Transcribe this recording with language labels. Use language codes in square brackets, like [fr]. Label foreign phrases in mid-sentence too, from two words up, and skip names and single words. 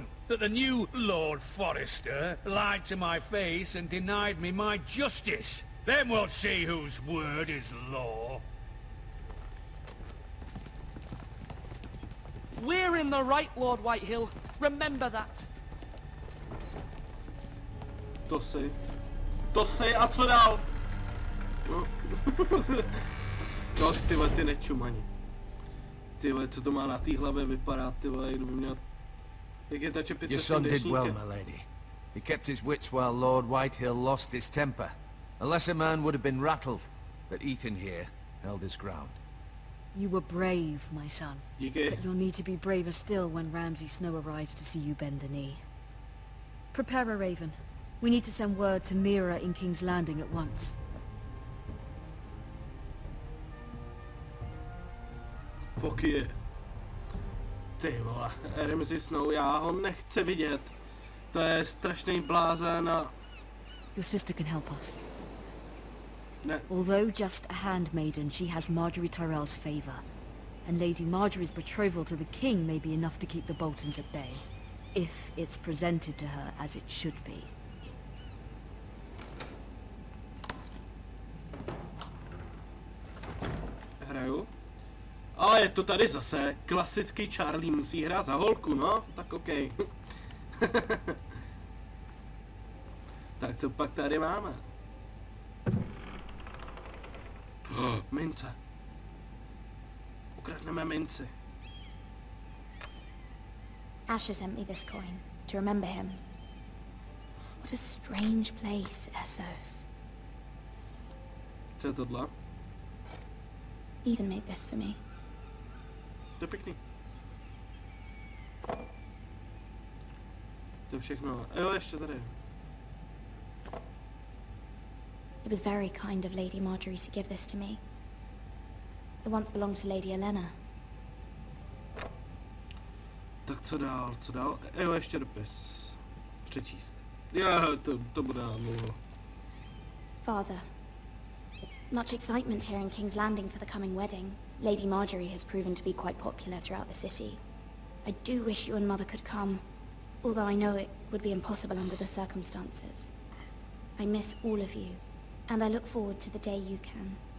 [en] That the new Lord Forrester lied to my face and denied me my justice. Then we'll see whose word is law. We're in the right, Lord Whitehill. Remember that. [cs] To si, a co dál? No, no tyhle, ty nečumani. Tyhle, co to má na té hlavě, vypadá, tyhle, kdyby měl... Jak je ta čepice [en] Your [cs] s tím [en] son did well, [cs] deštníkem. [en] my lady. He kept his wits while Lord Whitehill lost his temper. A lesser man would have been rattled, but Ethan here held his ground. You were brave, my son. [cs] Díky. [en] But you'll need to be braver still when Ramsay Snow arrives to see you bend the knee. Prepare a raven. We need to send word to Mira in King's Landing at once. [cs] Fuck je. Ty vole, Ramsay Snow, já ho nechci vidět. To je strašný blázen a... [en] Your sister can help us. [cs] Ne, [en] Although just a handmaiden, she has Marjorie Tyrell's favor. And Lady Marjorie's betrothal to the king may be enough to keep the Boltons at bay. If it's presented to her as it should be. [cs] hraju. Ale je to tady zase. Klasický Charlie musí hrát za holku, no? Tak okej. Tak co pak tady máme? Mince. Ukradneme minci. [en] Asher sent me this coin to remember him. What a strange place, Essos. [cs] Co je tohle? [en] Ethan made this for me. [cs] To je pěkný. To je všechno. Jo, ještě tady. [en] It was very kind of Lady Marjorie to give this to me. It once belonged to Lady Elena. [cs] Tak co dál, co dál? Jo, ještě dopis. Přečíst. Jo, to bude dlouho. [en] Father, much excitement here in King's Landing for the coming wedding. Lady Marjorie has proven to be quite popular throughout the city. I do wish you and Mother could come, although I know it would be impossible under the circumstances. I miss all of you, and I look forward to the day you can.